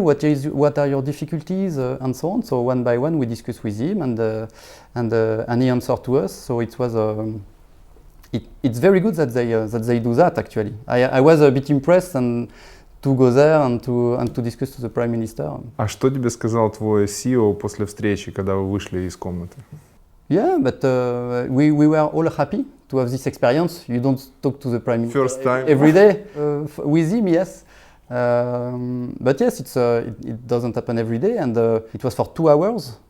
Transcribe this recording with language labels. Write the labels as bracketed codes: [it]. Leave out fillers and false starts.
[en] What are your difficulties and so on? So one by one we discussed with him, and he answered to us. So it was it's very good that they do that. Actually, I was a bit impressed and to go there and to discuss to the Prime Minister. [ru] А что тебе сказал твой CEO после встречи, когда вы вышли из комнаты? [en] Yeah, but we were all happy to have this experience. You don't talk to the Prime Minister First time. every day with him, yes. But yes, it doesn't happen every day, and it was for 2 hours.